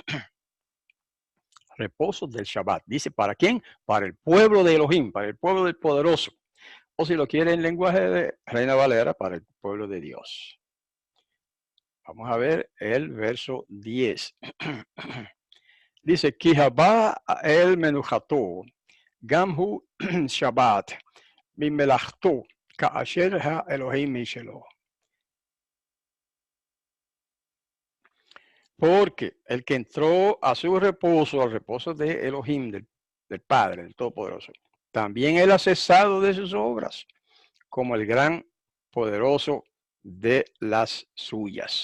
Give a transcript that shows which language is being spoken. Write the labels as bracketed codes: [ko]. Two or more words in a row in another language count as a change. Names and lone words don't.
[es] Reposo del Shabbat. Dice, ¿para quién? Para el pueblo de Elohim, para el pueblo del poderoso. O si lo quiere en lenguaje de Reina Valera, para el pueblo de Dios. Vamos a ver el verso 10. [he] Dice, כי הבא אל מנוחתו, גם הוא שבת, ממלאכתו, כאשר האלוהים משלו. [es] Porque el que entró a su reposo, al reposo de Elohim, del Padre, del Todopoderoso, también él ha cesado de sus obras, como el gran poderoso de las suyas.